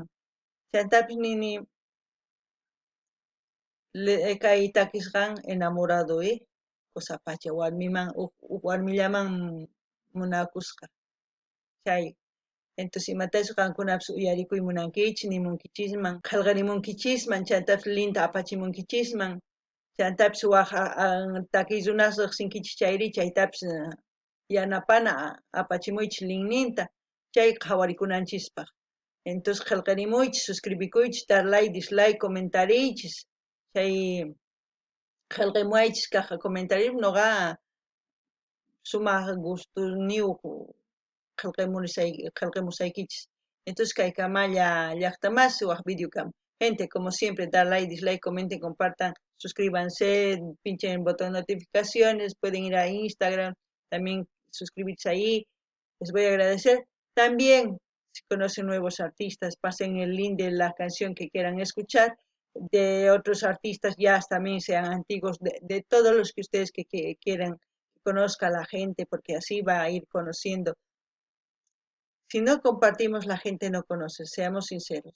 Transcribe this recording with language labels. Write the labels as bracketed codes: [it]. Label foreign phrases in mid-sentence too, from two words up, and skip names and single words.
[qu] Chaytapish nini kay takisqan enamorado, Cosapacha warmiman warmillaman munakusqa chay entonces imatachu qankunapish uyarikuy munankichis nimunkichisman qillqarimunkichisman chaytapish linta apachimunkichisman chaytapish waq takiy runas riqsinkichis chayri chaytapish yanapana apachimuychis linninta chay qhawarikunanchispak entonces qillqarimuychis suscribikuychis [es] dar like dislike [qu] comentariychis chay qillqamuaychis kaq comentario noqa sumaq gustuniyuq qillqamusaykichis entonces kaykamalla llaqtamasi waq video kam gente [es] como siempre dar like dislike comenten compartan suscríbanse pinchen el botón de notificaciones pueden ir a Instagram también suscribirse ahí les voy a agradecer también si conocen nuevos artistas pasen el link de la canción que quieran escuchar de otros artistas ya también sean antiguos de todos los que ustedes que quieran que conozca la gente porque así va a ir conociendo si no compartimos, la gente no conoce, seamos sinceros.